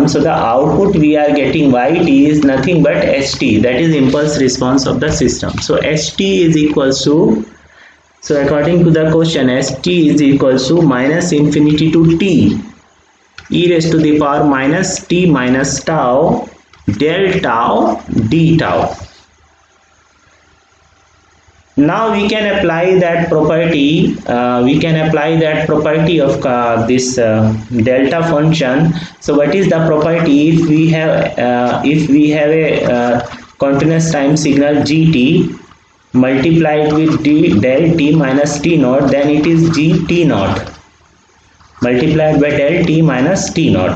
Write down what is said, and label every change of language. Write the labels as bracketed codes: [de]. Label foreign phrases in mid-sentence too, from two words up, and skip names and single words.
[en] So the output we are getting yt is nothing but ht, that is impulse response of the system. So ht is equals to, so according to the question, ht is equals to minus infinity to t e raised to the power minus t minus tau del tau d tau. Now we can apply that property. Of this delta function. So what is the property? If we have a continuous time signal gt multiplied with del t minus t naught, then it is gt naught multiplied by del t minus t naught.